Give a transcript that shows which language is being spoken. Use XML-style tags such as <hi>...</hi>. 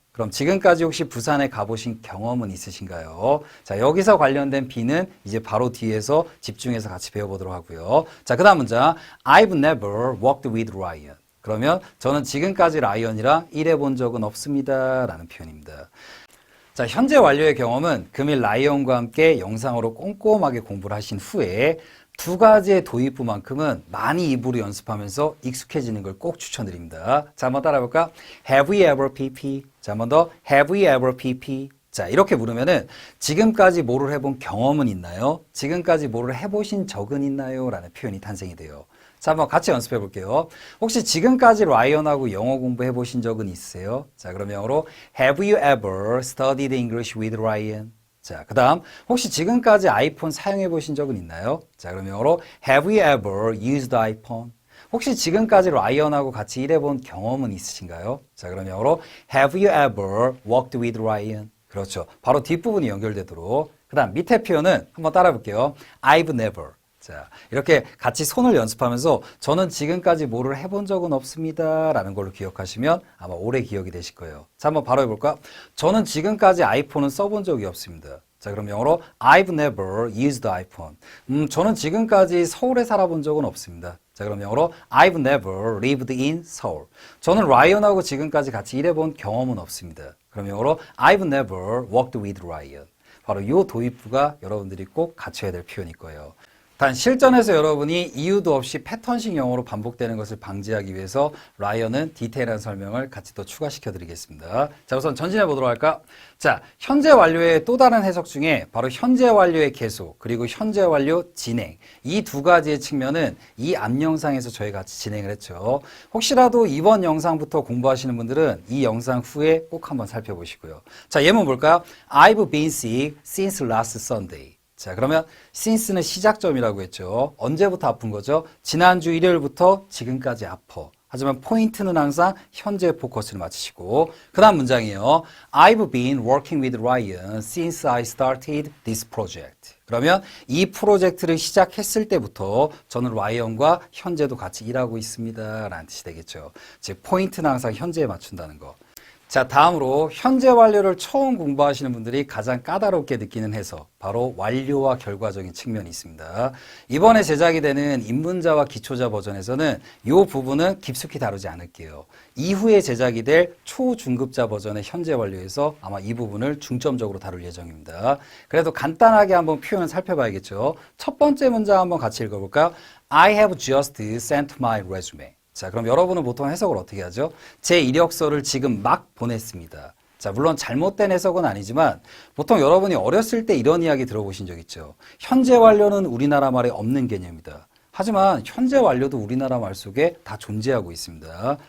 <ko>그럼 지금까지 혹시 부산에 가보신 경험은 있으신가요? 자, 여기서 관련된 B는 이제 바로 뒤에서 집중해서 같이 배워보도록 하고요. 자, 그 다음 문장.</ko> <en>I've never walked with Ryan.</en> <ko>그러면 저는 지금까지 라이언이랑 일해본 적은 없습니다. 라는 표현입니다. 자, 현재 완료의 경험은 금일 라이언과 함께 영상으로 꼼꼼하게 공부를 하신 후에 두 가지의 도입부만큼은 많이 입으로 연습하면서 익숙해지는 걸 꼭 추천드립니다. 자, 한번 따라해볼까?</ko> <en>Have you ever PP?</en> <ko>자, 한번 더.</ko> <en>Have you ever PP?</en> <ko>자, 이렇게 물으면은 지금까지 뭐를 해본 경험은 있나요? 지금까지 뭐를 해보신 적은 있나요? 라는 표현이 탄생이 돼요. 자, 한번 같이 연습해 볼게요. 혹시 지금까지 라이언하고 영어 공부해 보신 적은 있으세요? 자, 그럼 영어로</ko> <en>Have you ever studied English with Ryan?</en> <ko>자, 그 다음 혹시 지금까지 아이폰 사용해 보신 적은 있나요? 자, 그럼 영어로</ko> <en>Have you ever used iPhone?</en> <ko>혹시 지금까지 라이언하고 같이 일해본 경험은 있으신가요? 자, 그럼 영어로</ko> <en>Have you ever worked with Ryan?</en> <ko>그렇죠. 바로 뒷부분이 연결되도록. 그 다음 밑에 표현은 한번 따라 볼게요.</ko> <en>I've never.</en> <ko>자, 이렇게 같이 손을 연습하면서 저는 지금까지 뭐를 해본 적은 없습니다. 라는 걸로 기억하시면 아마 오래 기억이 되실 거예요. 자, 한번 바로 해볼까? 저는 지금까지 아이폰은 써본 적이 없습니다. 자, 그럼 영어로</ko> <en>I've never used iPhone.</en> <ko>저는 지금까지 서울에 살아본 적은 없습니다. 자, 그럼 영어로</ko> <en>I've never lived in Seoul.</en> <ko>저는 라이언하고 지금까지 같이 일해본 경험은 없습니다. 그럼 영어로</ko> <en>I've never worked with Ryan.</en> <ko>바로 이 도입부가 여러분들이 꼭 갖춰야 될 표현일 거예요. 단 실전에서 여러분이 이유도 없이 패턴식 영어로 반복되는 것을 방지하기 위해서 라이언은 디테일한 설명을 같이 또 추가시켜 드리겠습니다. 자, 우선 전진해 보도록 할까? 자, 현재 완료의 또 다른 해석 중에 바로 현재 완료의 계속 그리고 현재 완료 진행 이 두 가지의 측면은 이 앞 영상에서 저희 같이 진행을 했죠. 혹시라도 이번 영상부터 공부하시는 분들은 이 영상 후에 꼭 한번 살펴보시고요. 자, 예문 볼까요?</ko> <en>I've been sick since last Sunday.</en> <ko>자, 그러면 since는 시작점이라고 했죠. 언제부터 아픈 거죠? 지난주 일요일부터 지금까지 아파. 하지만 포인트는 항상 현재 포커스를 맞추시고 그 다음 문장이에요.</ko> <en>I've been working with Ryan since I started this project.</en> <ko>그러면 이 프로젝트를 시작했을 때부터 저는 라이언과 현재도 같이 일하고 있습니다. 라는 뜻이 되겠죠. 즉 포인트는 항상 현재에 맞춘다는 거. 자, 다음으로 현재 완료를 처음 공부하시는 분들이 가장 까다롭게 느끼는 해석, 바로 완료와 결과적인 측면이 있습니다. 이번에 제작이 되는 입문자와 기초자 버전에서는 이 부분은 깊숙이 다루지 않을게요. 이후에 제작이 될 초중급자 버전의 현재 완료에서 아마 이 부분을 중점적으로 다룰 예정입니다. 그래도 간단하게 한번 표현을 살펴봐야겠죠. 첫 번째 문장 한번 같이 읽어볼까요?</ko> <en>I have just sent my resume.</en> <ko>자, 그럼 여러분은 보통 해석을 어떻게 하죠? 제 이력서를 지금 막 보냈습니다. 자, 물론 잘못된 해석은 아니지만 보통 여러분이 어렸을 때 이런 이야기 들어보신 적 있죠. 현재 완료는 우리나라 말에 없는 개념이다. 하지만 현재 완료도 우리나라 말 속에 다 존재하고 있습니다.</ko>